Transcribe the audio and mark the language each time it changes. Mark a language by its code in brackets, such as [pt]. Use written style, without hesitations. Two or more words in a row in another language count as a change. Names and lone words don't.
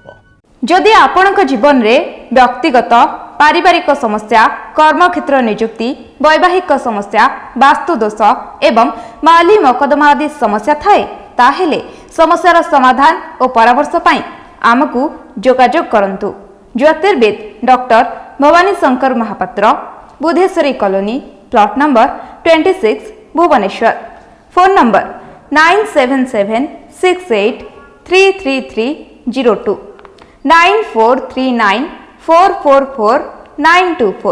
[or] ଯଦି ଆପଣଙ୍କ ଜୀବନରେ ବ୍ୟକ୍ତିଗତ, ପାରିବାରିକ ସମସ୍ୟା, କର୍ମକ୍ଷେତ୍ର ନିଯୁକ୍ତି, ବୈବାହିକ ସମସ୍ୟା, ବାସ୍ତୁ ଦୋଷ ଏବଂ ମାଲି ମକଦ୍ଦମା ଆଦି ସମସ୍ୟା ଥାଏ, ତାହେଲେ ସମସ୍ୟାର ସମାଧାନ ଓ ପରାମର୍ଶ ପାଇଁ ଆମକୁ ଯୋଗାଯୋଗ କରନ୍ତୁ। ଜ୍ୟୋତିର୍ବିଦ ଡକ୍ଟର भवानी शंकर महापात्र, बुधेश्वरी कॉलोनी, [en] plot number [or] 26, भुवनेश्वर। [en] phone number [or] 9776833302, 9439444924।